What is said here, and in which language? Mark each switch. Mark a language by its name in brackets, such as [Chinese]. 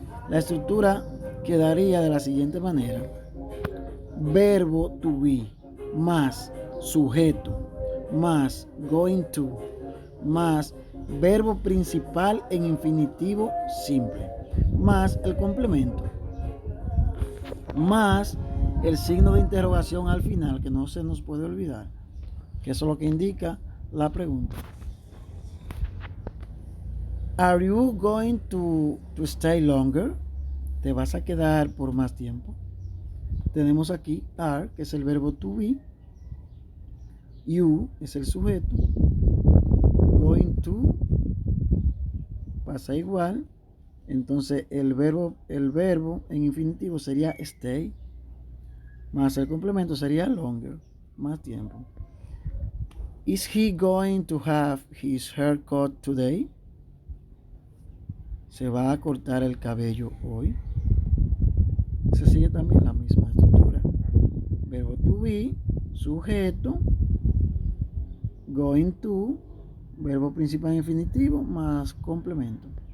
[Spanish] La estructura quedaría de la siguiente manera: verbo to be más sujeto más going to más verbo principal en infinitivo simple más el complemento más el signo de interrogación al final, que no se nos puede olvidar, que eso es lo que indica la pregunta. [English] Are you going to stay longer? [Spanish] ¿Te vas a quedar por más tiempo? Tenemos aquí are, que es el verbo to be. You es el sujeto. Going to pasa igual. Entonces el verbo en infinitivo sería stay. Más el complemento sería longer. Más tiempo. [English] Is he going to have his haircut today? [Spanish] ¿Se va a cortar el cabello hoy? Se sigue también la misma estructura. Verbo to be, sujeto, going to, verbo principal en infinitivo, más complemento.